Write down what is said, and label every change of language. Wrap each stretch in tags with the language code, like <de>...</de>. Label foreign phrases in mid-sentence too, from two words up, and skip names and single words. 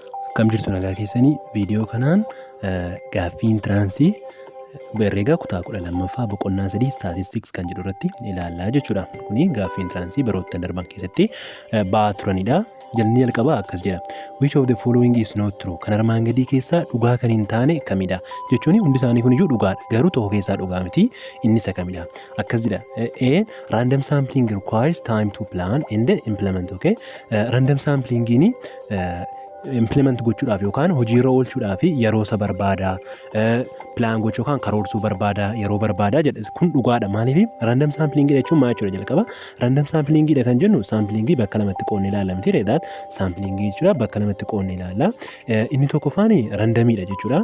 <om>Akkam jirtu nagaa keessanii viidiyoo kanaan gaaffii intiraansii herreega kutaa 12ffaa boqonnaa 3 statistics kan jedhu irratti ilaallaa jechuudha. Kuni gaaffii intiraansii baroota darban keessatti ba'aa turanidha. Jalni jalqabaa akkas jedha.</om> <en>Which of the following is not true?</en> <om>Kan armaan gadii keessaa dhugaa kan hin taane kamidha? Jechuun hundi isaanii kun iyyuu dhugaadha. Garuu tokko keessaa dhugaa miti. Inni isa kamidha? Akkas jedha. A.</om> <en>Random sampling requires time to plan and implement.</en> <om>Okay?</om> <en>Random sampling</en> <om>ni implement gochuudhaaf yookaan hojiirra oolchuudhaaf yeroo isa barbaada. Plan gochuu kan karoorsuu barbaada, yeroo barbaada jedha. Kun dhugaadha. Maaliif</om> <en>random sampling</en> <om>jechuun maal jechuudha jalqaba?</om> <en>Random sampling</en> <om>dha kan jennu sampling bakka lamatti qoodnee ilaalla miti reedaat. Sampling jechuudha bakka lamatti qoodnee ilaalla. Inni tokkoffaan randomidha jechuudha.</om>